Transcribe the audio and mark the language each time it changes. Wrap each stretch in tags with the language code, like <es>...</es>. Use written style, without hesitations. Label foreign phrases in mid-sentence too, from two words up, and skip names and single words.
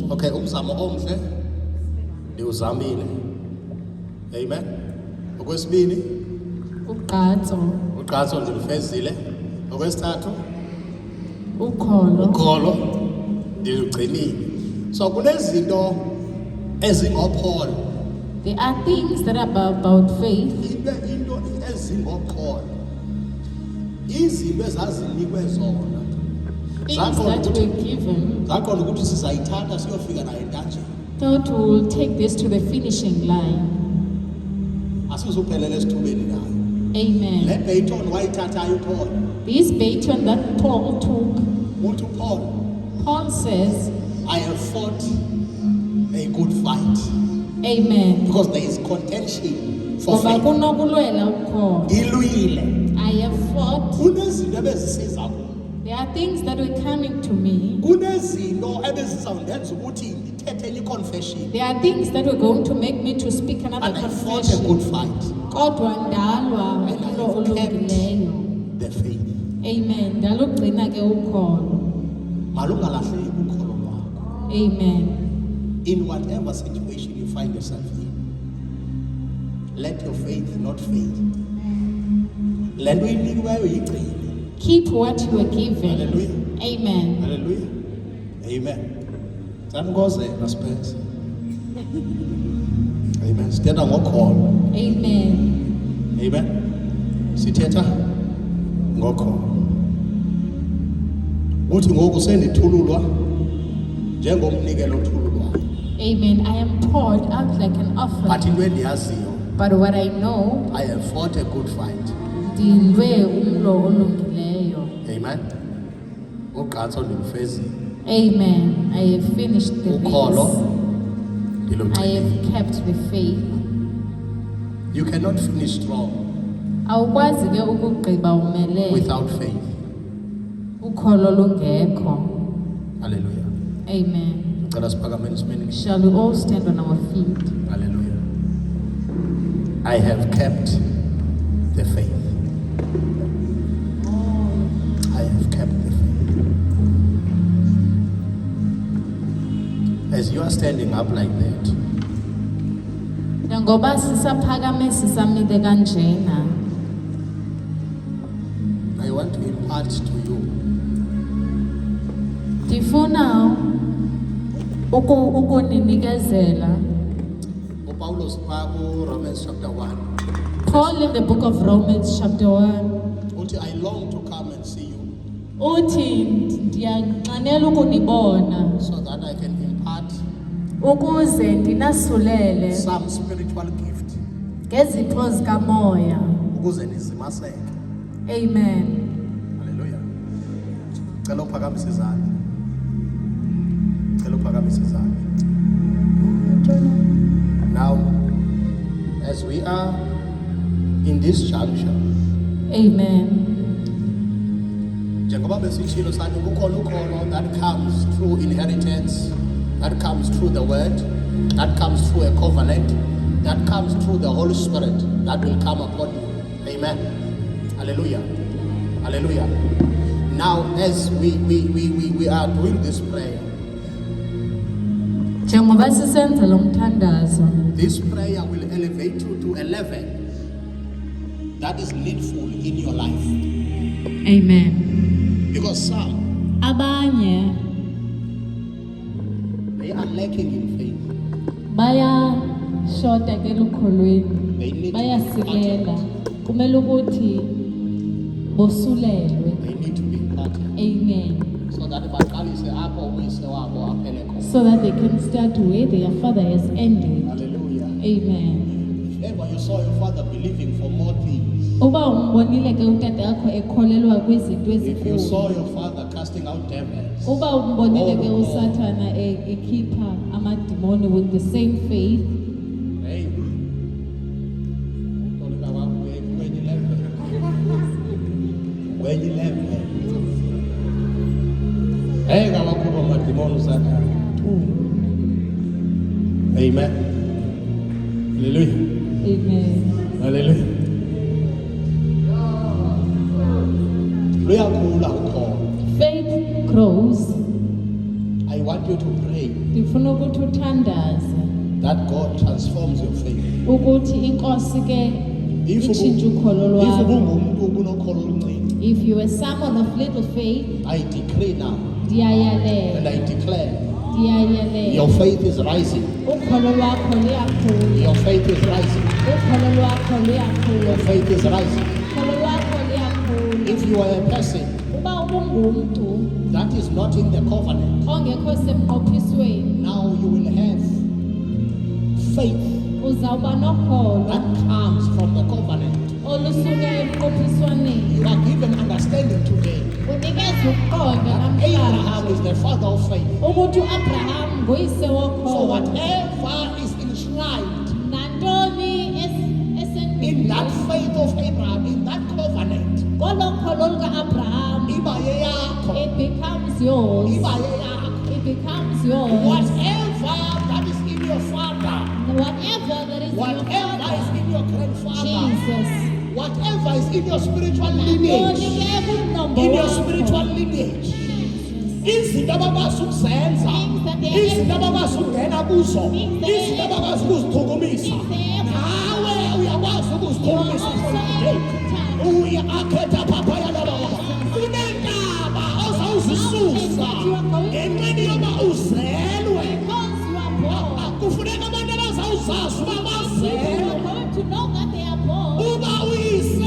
<xh>Okay, umzamo omhle ndiwuzamile. Amen. Okwesibini, ugqatso ndilufezile. Okwesithathu, ukholo ndilugcinile. So kunezinto ezingokholo.</xh> <en>There are things that are about faith.</en> <xh>Into ezingokholo. Izinto ezazinikwe zona.</xh> <en>Things that were given.</en> <xh>Zakho ukuthi sizayithatha siyofika nayo entanjeni.</xh> <en>Thought we will take this to the finishing line.</en> <xh>Asizuphelele esithubeni nayo. Amen. Le baton wayithathayo uPaul.</xh> <en>This baton that Paul took.</en> <xh>Uthi uPaul,</xh> <en>Paul says, I have fought a good fight. Amen. Because there is contention for</en> <xh>Ngoba</xh> <en>faith.</en> <xh>kunokulwela ukholo. Ilwile.</xh> <en>I have fought.</en> <xh>Kunezinto ebezisiza kulo.</xh> <en>There are things that were coming to me.</en> <xh>Kunezinto ebezizawundenza ukuthi ndithethe enye confession.</xh> <en>There are things that were going to make me to speak another And I fought a confession. good fight.</en> <xh>Kodwa ndalwa</xh> <en>And I</en> <xh>umlo</xh> <en>have kept</en> <xh>olungileyo.</xh> <en>the faith.</en> <xh>Amen. Ndalugcina ke ukholo. Malungalahleki ukholo lwakho. Amen.</xh> <en>In whatever situation you find yourself in, let your faith not fade.</en> <xh>Le nto inikiweyo yigcine.</xh> <en>Keep what you were given. Hallelujah. Amen.</en> <xh>Hallelujah. Amen. Sankozela Spence. Amen. Sithetha ngokholo. Amen. Amen. Sithetha ngokholo. Uthi ngoku sendithululwa njengomnikelo othululwayo.</xh> <en>Amen. I am poured out like an But offering.</en> <xh>into endiyaziyo,</xh> <en>But what I know, I have fought a good fight.</en> <xh>ndilwe umlo olungileyo. Amen. Ugqatso ndilufezile.</xh> <en>Amen. I have finished the</en> <xh>Ukholo</xh> <en>race. I</en> <xh>ndilugcinile.</xh> <en>have kept the faith. You cannot finish strong</en> <xh>Awukwazi ke ukugqiba umelele</xh> <en>without faith.</en> <xh>ukholo lungekho.</xh> <en>Hallelujah. Amen.</en> <xh>Ngicela siphakameni isimeni.</xh> <en>Shall we all stand on our feet? Hallelujah. I have kept the faith. I have kept the faith. As you are standing up like that,</en> <xh>Ngoba sisaphakame sisamile kanjena.</xh> <en>I want to impart to you</en> <xh>Ndifuna ukunikezela. uPaulos phaa Romans chapter 1.</xh> <en>Paul in the book of Romans chapter 1.</en> <xh>Uthi,</xh> <en>I long to come and see you</en> <xh>Uthi ndiyanqanela ukunibona</xh> <en>so that I can impart</en> <xh>ukuze ndinasulele</xh> <en>some spiritual gift</en> <xh>ngezipho zikamoya. ukuze nizimaseke.</xh> <en>Amen. Hallelujah.</en> <xh>Cela uphakamise izandla. Cela uphakamise izandla.</xh> <en>Now, as we are in this juncture, Amen.</en> <xh>njengoba besitshilo sathi kukhona ukholo</xh> <en>that comes through inheritance, that comes through the word, that comes through a covenant, that comes through the Holy Spirit that will come upon you. Amen. Hallelujah. Hallelujah. Now, as we are doing this prayer,</en> <xh>Njengoba sisenza lo mthandazo,</xh> <en>this prayer will elevate you to a level that is needful in your life. Amen. Because some,</en> <xh>Abanye</xh> <en>they are lacking in faith.</en> <xh>baya shota ke lukholweni,</xh> <en>They need to be</en> <xh>bayasikela.</xh> <en>imparted.</en> <xh>Kumele ukuthi bosulelwe.</xh> <en>They need to be imparted. Amen. So that</en> <xh>baqalise apho uyise wabo aphele khona.</xh> <en>So that they can start where their father has ended. Hallelujah. Amen. If ever you saw your father believing for more things,</en> <xh>Uba umbonile ke utata yakho ekholelwa kwizinto</xh> <en>if you</en> <xh>ezinkulu.</xh> <en>saw your father casting out devils,</en> <xh>Uba umbonile ke</xh> <en>Oh,</en> <xh>usathana ekhipha amadimoni</xh> <en>with the same faith.</en> <xh>hey, utolika wakho kwenye level. Kwenye level. Hey, kawakuba madimoni usathana.</xh> <en>Amen. Hallelujah. Amen.</en> <xh>Hallelujah. Luyakhula ukholo.</xh> <en>Faith grows. I want you to pray</en> <xh>Ndifuna ukuthi uthandaze</xh> <en>that God transforms your faith.</en> <xh>ukuthi inkosi ke</xh> <en>If</en> <xh>itshintshe ukholo lwakho. ubungumuntu ubunokholo oluncinci,</xh> <en>If you are someone of little faith, I decree now and</en> <xh>ndiyayalela,</xh> <en>I declare</en> <xh>ndiyayalela.</xh> <en>your faith is rising.</en> <xh>Ukholo lwakho luyakhula.</xh> <en>Your faith is rising.</en> <xh>Ukholo lwakho luyakhula.</xh> <en>Your faith is rising.</en> <xh>Ukholo lwakho luyakhula.</xh> <en>If you are a person</en> <xh>Uba ubungumntu</xh> <en>that is not in the covenant,</en> <xh>ongekho semnqophisweni,</xh> <en>now you will have faith</en> <xh>uzawuba nokholo</xh> <en>that comes from the covenant.</en> <xh>olusuka emnqophiswaneni.</xh> <en>You are given understanding today.</en> <xh>Unikezwe ukuqonda</xh> <en>Abraham</en> <xh>namhlanje</xh> <en>is the father of faith.</en> <xh>ukuthi uAbraham nguyise</xh> <en>So</en> <xh>wokholo.</xh> <en>whatever is enshrined</en> <xh>Nantoni</xh> <en>in that faith of Abraham, in that covenant,</en> <xh>kolokholo luka-Abraham, iba yeyakho,</xh> <en>it becomes yours.</en> <xh>iba yeyakho.</xh> <en>It becomes yours. Whatever that is in your father, Whatever that is in your whatever is father, in your grandfather, Jesus. whatever is in your spiritual</en> <xh>Nantoni</xh> <en>lineage,</en> <xh>ke ekumnombo</xh> <en>in your</en> <xh>wakho.</xh> <en>spiritual lineage,</en> <xh>izinto abakwazi ukuzenza, izinto abakwazi ukungena kuzo, izinto abakwazi ukuzithukumisa, nawe uyakwazi ukuzithukumisa</xh> <en>from today.</en> <xh>Uyakhetha phaphaya lababa, kunentaba ozawuzisusa ngenxeni yoba uzelwe.</xh> <en>Because you are born.</en> <xh>Kufuneka abantu abazawuzazi uba</xh> <en>You</en> <xh>bazelwe.</xh> <en>are going to know that they are born.</en> <xh>Uba uyise</xh>